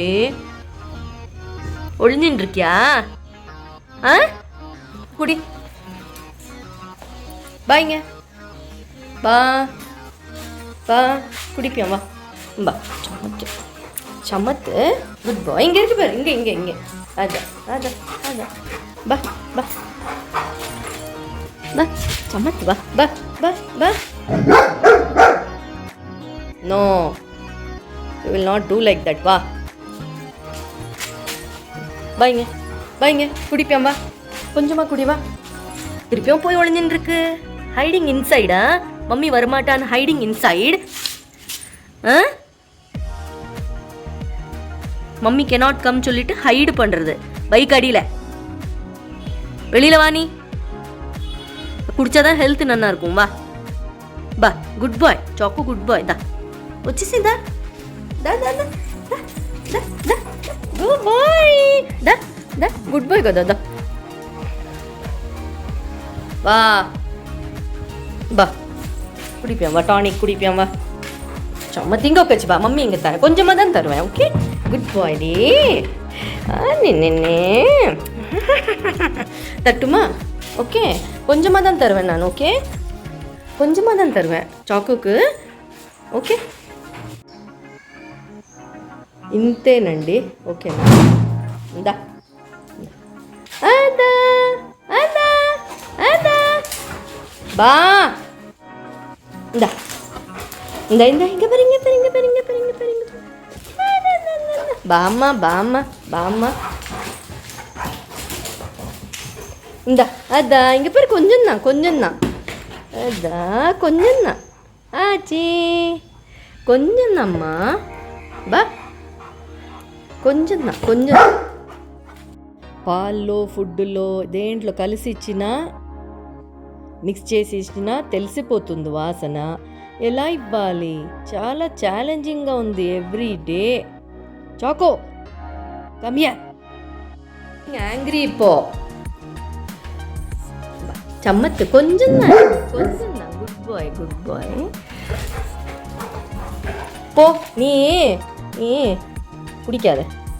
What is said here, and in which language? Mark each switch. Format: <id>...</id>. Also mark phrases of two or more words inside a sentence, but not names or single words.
<ta>ஒழிஞ்சின்னு இருக்கியா? குடி பாய்ங்க பா பா. குடிப்பியா வா பா. சமத்து சமத்து.</ta> <en>good boy.</en> <ta>இங்கே இருக்கு பாரு, இங்கே இங்கே இங்கே. அதான் அதான் அதான் பா பா பா. சமத்து வா பா பா பா.</ta> <en>No, you will not do like that.</en> <ta>வா பாய்ங்க பாய்ங்க. குடிப்பியா வா, கொஞ்சமாக குடி வா. திருப்பியும் போய் ஒழிஞ்சின்னு</ta> <en>hiding inside.</en> <ta>மம்மி வரமாட்டான்னு</ta> <en>hiding inside. mommy cannot come</en> <ta>சொல்லிட்டு ஹைடு பண்ணுறது பைக் அடியில். வெளியில் வா நீ. குடிச்சாதான் ஹெல்த் நல்லா இருக்கும். வா பா.</ta> <en>good boy</en> <te>చాకో,</te> <en>good boy.</en> <te>దా వచ్చేసిందా? దా దా దా దా దా.</te> <en>good boy.</en> <te>దా దా</te> <en>good boy</en> <te>కదా. దా</te> <ta>வா பா. குடிப்பியாம் வா, டானிக் குடிப்பியாம் வா. சும்மா திங்க உட்காச்சு வா. மம்மி இங்கே தரேன், கொஞ்சமாக தான் தருவேன்.</ta> <en>okay good boy</en> <ta>டி. நின்று தட்டுமா? ஓகே கொஞ்சமாக தான் தருவேன் நான். ஓகே கொஞ்சமாக தான் தருவேன் చాకోకు.</ta> <te>ఓకే ఇంతేనండి. ఓకేనా? ఇందా అదా అదా అదా బా. ఇందా ఇందా ఇందా.</te> <ta>இங்கே பாரு, இங்கே பாரு, இங்கே பாரு, இங்கே பாரு, இங்கே பாரு, இங்கே பாரு. பாம்மா பாம்மா பாம்மா. இந்தா அதா இங்கே பாரு. கொஞ்சம் தான், கொஞ்சம் தான். அதா கொஞ்சம் தான் ஆச்சி, கொஞ்சம் தான்மா பா.</ta> <te>కొంచెం కొంచెం. పాల్లో ఫుడ్లో దేంట్లో కలిసి ఇచ్చినా మిక్స్ చేసి ఇచ్చినా తెలిసిపోతుంది వాసన. ఎలా ఇవ్వాలి? చాలా ఛాలెంజింగ్గా ఉంది</te> <en>every day. Chako come here. Angry இப்போ.</en> <ta>சம்மத்து கொஞ்சம் தான், கொஞ்சம் தான்.</ta> <en>good boy good boy.</en> <ta>போ நீ நீ குடிக்காத.</ta>